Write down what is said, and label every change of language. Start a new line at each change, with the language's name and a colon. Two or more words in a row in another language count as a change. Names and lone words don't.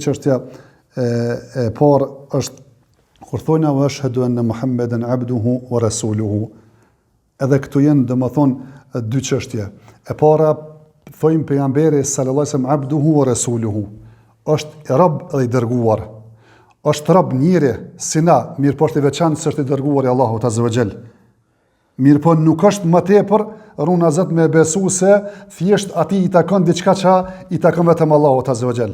Albanian: Çështja e parë është kur thonë
Arabic: وأشهد أن محمدا عبده ورسوله.
Albanian: Edhe këtu janë domethënë dy çështje. E para thojmë pejgamberi
Arabic: صلى الله عليه وسلم عبده ورسوله.
Albanian: Është rob dhe i dërguar. Është rob njëri si na, mirë po është i veçantë se është i dërguar i Allahut
Arabic: عز وجل.
Albanian: Mirë po nuk është më tepër runa Zot me besu se thjesht ati i takon diçka që i takon vetëm Allahut
Arabic: عز وجل.